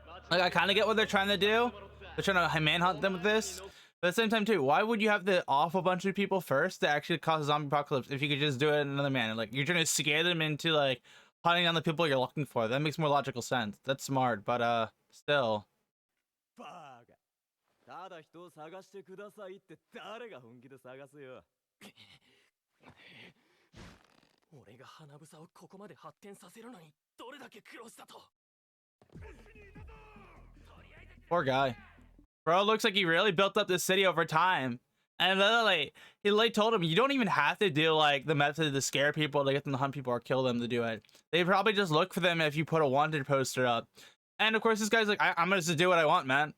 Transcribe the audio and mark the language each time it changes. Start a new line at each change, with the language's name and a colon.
English: Like, I kind of get what they're trying to do. They're trying to manhunt them with this. But at the same time too, why would you have to off a bunch of people first to actually cause a zombie apocalypse if you could just do it in another manner? Like, you're trying to scare them into like hunting down the people you're looking for. That makes more logical sense. That's smart, but still.
Japanese: バカただ人を探してくださいって誰が本気で探すよ俺が花房をここまで発展させるのにどれだけ苦労したと
English: Poor guy. Bro, looks like he really built up this city over time. And literally, he told him, you don't even have to do like the method to scare people to get them to hunt people or kill them to do it. They probably just look for them if you put a wanted poster up. And of course, this guy's like, I'm gonna just do what I want, man.